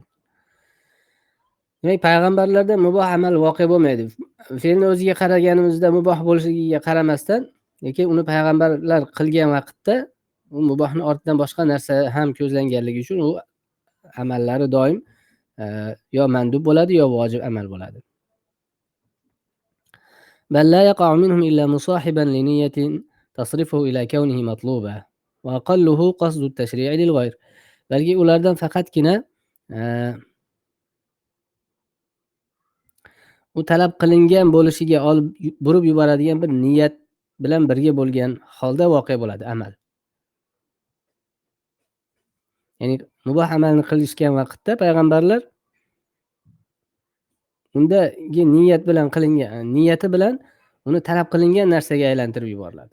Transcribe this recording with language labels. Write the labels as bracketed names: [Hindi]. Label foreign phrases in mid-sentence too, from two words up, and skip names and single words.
[Uzbek] Demak, payg'ambarlarda muboh amal voqea bo'lmaydi. Fe'lni o'ziga qaraganimizda muboh bo'lishligiga qaramasdan, lekin uni payg'ambarlar qilgan vaqtda u mubohning ortidan boshqa narsa ham ko'zlanganligi uchun u amallari doim yo mandub bo'ladi yo vojib amal bo'ladi. [Arabic] بل لا يقع منهم إلا مصاحبا لنية تصرفه إلى كونه مطلوبا وأقله قصد التشريع للغير. [Uzbek] Balki ulardan faqatgina u talab qilingan bo'lishiga olib burib yuboradigan bir niyat bilan birga bo'lgan holda voqea bo'ladi amal. Ya'ni muboh amalni qilishgan vaqtda payg'ambarlar undagi niyat bilan qilingan, niyati bilan uni talab qilingan narsaga aylantirib yuboriladi.